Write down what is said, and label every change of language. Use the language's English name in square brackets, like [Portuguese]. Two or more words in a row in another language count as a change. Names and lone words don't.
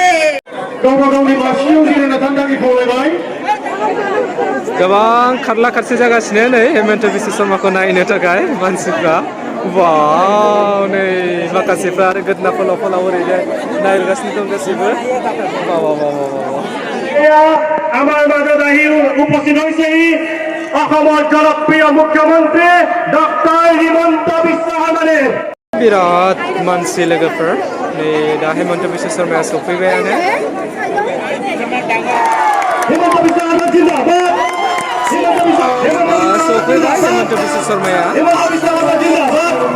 [Bodo] गावबा गावनि मासियाव जिरायना थानो थाखाय खावलायबाय। गोबां खारला खारसि जागासिनो नै हेमन्त बिश्व शर्माखौ नायनो थाखाय मानसिफ्रा। वाव, नै माखासेफ्रा आरो गोदना फोलाव फोलाव ओरैनो नायगासिनो दं गासैबो। [Assamese] আমাৰ মাজত আহি উপস্থিত হৈছেহি অসমৰ জনপ্ৰিয় মুখ্যমন্ত্ৰী ডক্টৰ হিমন্ত বিশ্ব শৰ্মাদেৱ। [Bodo] बिराद मानसि लोगोफोर, नै दा हेमन्त बिश्व शर्माया सफैबायानो। हिमন্ত বিশ্ব शर्मा जिन्दाबाद, सफैबाय हेमन्त बिश्व शर्माया। हिमন্ত বিশ্ব शर्मा जिन्दाबाद।